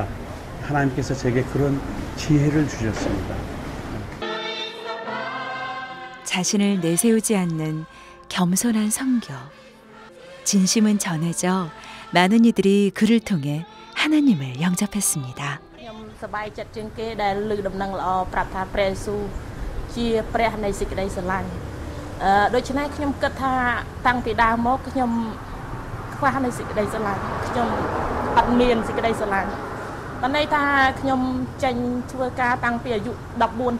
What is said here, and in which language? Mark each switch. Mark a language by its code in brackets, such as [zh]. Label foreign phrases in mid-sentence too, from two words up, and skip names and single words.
[ko] 하나님께서 제게 그런 지혜를 주셨습니다. 자신을 내세우지 않는 겸손한 선교. 진심은 전해져 많은 이들이 그를 통해 하나님을 영접했습니다. [km] សប្បាយចិត្តជាងគេដែលលើកដំណឹងល្អប្រាប់ថាព្រះយេស៊ូវជាព្រះនៃសេចក្តីស្រឡាញ់ដូច្នេះខ្ញុំគិតថាតាំងពីដើមមកខ្ញុំខ្វះនៃសេចក្តីស្រឡាញ់ខ្ញុំអត់មានសេចក្តីស្រឡាញ់តែន័យថាខ្ញុំចេញធ្វើការតាំងពីអាយុ14